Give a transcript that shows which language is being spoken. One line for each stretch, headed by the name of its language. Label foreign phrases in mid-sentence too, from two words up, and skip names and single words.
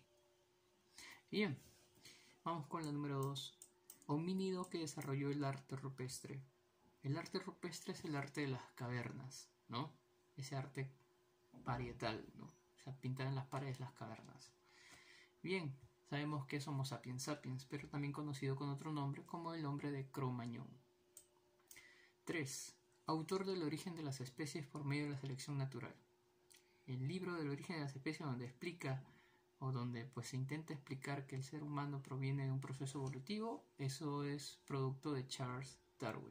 Spanish: Bien, vamos con la número 2. Homínido que desarrolló el arte rupestre. El arte rupestre es el arte de las cavernas, ¿no? Ese arte parietal, ¿no? O sea, pintar en las paredes las cavernas. Bien, sabemos que es Homo sapiens sapiens, pero también conocido con otro nombre como el hombre de Cro-Magnon. 3. Autor del origen de las especies por medio de la selección natural. El libro del origen de las especies, donde explica o donde pues se intenta explicar que el ser humano proviene de un proceso evolutivo, eso es producto de Charles Darwin.